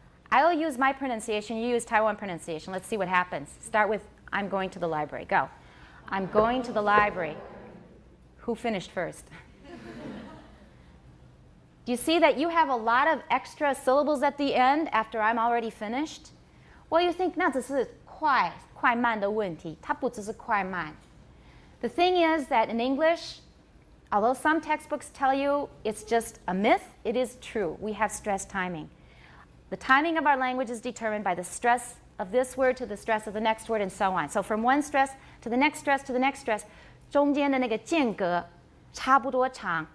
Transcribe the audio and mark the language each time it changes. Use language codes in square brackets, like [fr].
[en] I'll use my pronunciation, you use Taiwan pronunciation. Let's see what happens. Start with, I'm going to the library. Go. I'm going to the library. Who finished first? Do you see that you have a lot of extra syllables at the end after I'm already finished? Well, you think, [zh] 那只是快慢的问题，它不只是快慢。 [en] The thing is that in English, although some textbooks tell you it's just a myth, it is true. We have stress timing. The timing of our language is determined by the stress of this word to the stress of the next word and so on. So from one stress to the next stress to the next stress, [zh] 中间的那个间隔差不多长.